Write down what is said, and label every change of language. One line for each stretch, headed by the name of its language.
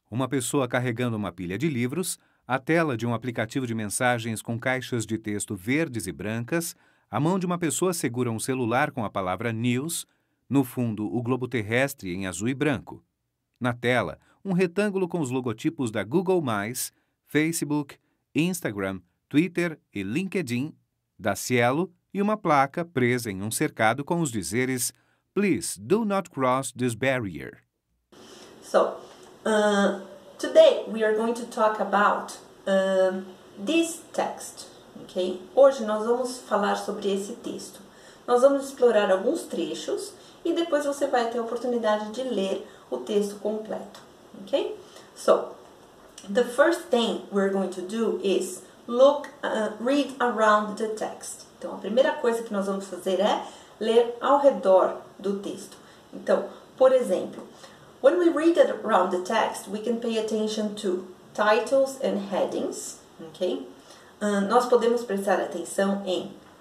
Portuguese: Uma pessoa carregando uma pilha de livros, a tela de um aplicativo de mensagens com caixas de texto verdes e brancas, a mão de uma pessoa segura um celular com a palavra News, no fundo o globo terrestre em azul e branco. Na tela, um retângulo com os logotipos da Google+, Facebook, Instagram, Twitter e LinkedIn, da Cielo, e uma placa presa em um cercado com os dizeres
English: Please do not cross this barrier. So, today we are going to talk about this text, okay?
Portuguese: Hoje nós vamos falar sobre esse texto. Nós vamos explorar alguns trechos e depois você vai ter a oportunidade de ler o texto completo, okay?
English: So, the first thing we're going to do is read around the text.
Portuguese: Então, a primeira coisa que nós vamos fazer é ler ao redor do texto. Então, por exemplo,
English: when we read around the text, we can pay attention to titles and headings, ok?
Portuguese: Nós podemos prestar atenção em